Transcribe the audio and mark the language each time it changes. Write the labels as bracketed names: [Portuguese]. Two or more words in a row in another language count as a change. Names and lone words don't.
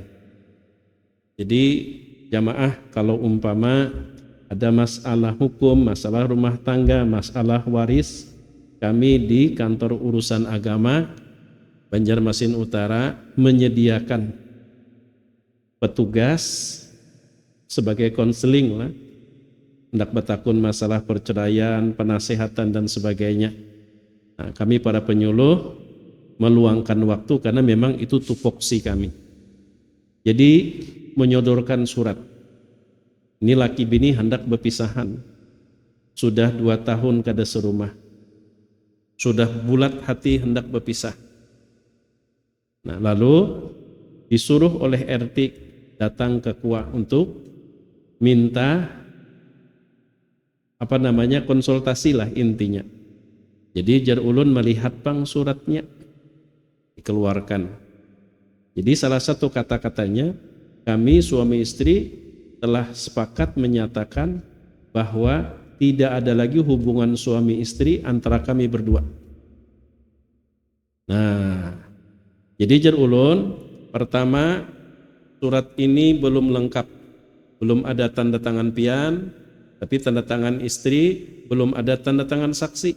[Indonesian] Jadi jamaah kalau umpama ada masalah hukum, masalah rumah tangga, masalah waris, kami di kantor urusan agama Banjarmasin Utara menyediakan petugas sebagai konseling lah, hendak bertakun masalah perceraian, penasehatan dan sebagainya. Nah, kami para penyuluh meluangkan waktu karena memang itu tupoksi kami. Jadi menyodorkan surat. [Banjar] Ini laki bini hendak berpisahan. Sudah 2 tahun kada serumah. Sudah bulat hati hendak berpisah. [Indonesian] Nah, lalu disuruh oleh RT datang ke KUA untuk minta konsultasi lah intinya. [Banjar] Jadi jar ulun melihat pang suratnya dikeluarkan. [Indonesian] Jadi salah satu kata-katanya, kami suami istri telah sepakat menyatakan bahwa tidak ada lagi hubungan suami istri antara kami berdua. [Banjar] Nah, jadi jar ulun, pertama surat ini belum lengkap, belum ada tanda tangan pian, tapi tanda tangan istri, belum ada tanda tangan saksi.